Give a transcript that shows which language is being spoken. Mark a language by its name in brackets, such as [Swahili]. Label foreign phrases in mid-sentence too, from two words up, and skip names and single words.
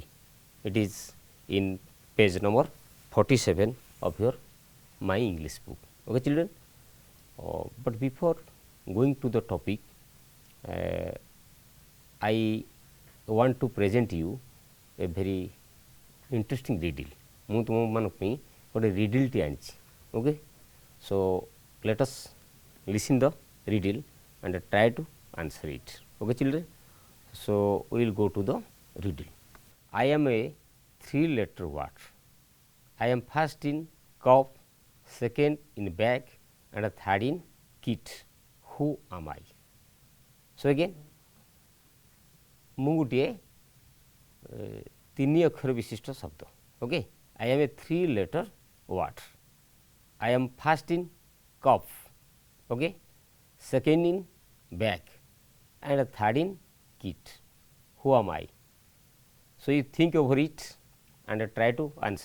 [English] It is in page number 47 of your My English book. Okay, children? But before going to the topic, I want to present you a very interesting riddle. [Odia] ମୁଁ ତୁମମାନଙ୍କ ପାଇଁ ଗୋଟେ riddleଟି ଆଣିଛି. [English] Okay, so let us listen the riddle and try to answer it. Okay, children. So we will go to the riddle. I am a 3-letter word. I am first in cup, second in bag, and third in kit. Who am I? So again, [Odia] ମୁଁ ଗୋଟିଏ 3 ଅକ୍ଷର ବିଶିଷ୍ଟ ଶବ୍ଦ. [English] Okay, I am a 3-letter word. I am first in cup, okay, second in bag, and third in kit. Who am I? So you think over it and try to answer.